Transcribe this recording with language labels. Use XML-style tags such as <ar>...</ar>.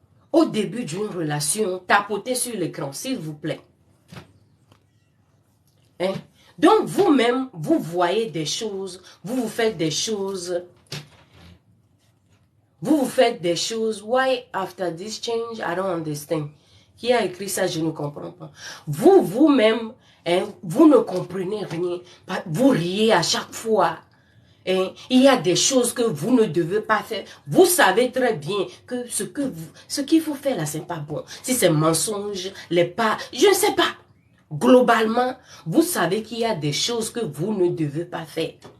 <fr>Au début d'une relation, tapotez sur l'écran, s'il vous plaît. Donc, vous-même, vous voyez des choses, vous faites des choses. Vous faites des choses.</fr> <en>Why after this change, I don't understand.</en> <fr>Qui a écrit ça, je ne comprends pas. Vous-même, vous ne comprenez rien. Vous riez à chaque fois. Il y a des choses que vous ne devez pas faire. Vous savez très bien que ce qu'il faut faire là, c'est pas bon. Si c'est mensonge, je ne sais pas. Globalement, vous savez qu'il y a des choses que vous ne devez pas faire.</fr>